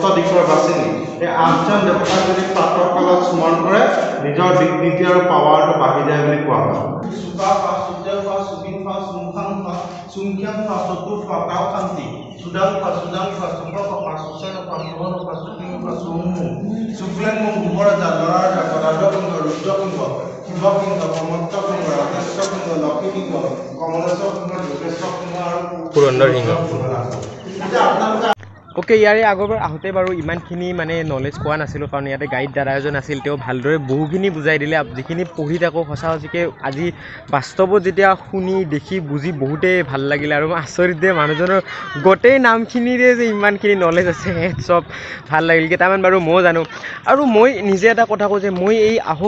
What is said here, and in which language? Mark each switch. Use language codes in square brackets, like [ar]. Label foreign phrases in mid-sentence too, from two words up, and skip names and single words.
[as] দিশৰ বাচিনী এই আঠজন দেৱতাক যদি প্ৰাতঃ কালত স্মৰণ কৰে নিজৰ ডিগনিটি আৰু পাৱাৰটো বাঢ়ি যায় বুলি কোৱা হয় সুকা ফা সুজল ফা সুবিন ফা সুমখাং ফা সুমখ্যাং ফা চতুৰ ফা কাউ শান্তি সুদাং ফা সুপৰ ফা সুচেন ফা সুহন ফা সুকিং ফা সুমু সুক্লেং মুং গুমৰাজা লৰাজা গদাধকুণ্ড ৰুদ্ৰকুণ্ড শিৱকুণ্ড প্ৰমত্তকুণ্ড ৰাকেশ্বকুণ্ড লক্ষীকুণ্ড কমলেশ্বকুণ্ড যোগেশ্বকুণ্ড আৰু পুৰন্দৰ সিংহ ওকে ইয়াৰে আগৰবাৰ আহোতে বাৰু ইমানখিনি মানে নলেজ পোৱা নাছিলোঁ কাৰণ ইয়াতে গাইড দাদা এজন আছিল তেওঁ ভালদৰে বহুখিনি বুজাই দিলে যিখিনি পঢ়ি থাকোঁ সঁচাকৈ আজি বাস্তৱত যেতিয়া শুনি দেখি বুজি বহুতেই ভাল লাগিলে আৰু আচৰিত দে মানুহজনৰ গোটেই নামখিনিৰে যে ইমানখিনি নলেজ আছে চব ভাল লাগিল কেইটামান বাৰু ময়ো জানো আৰু মই নিজে এটা কথা কওঁ যে মই এই আহোম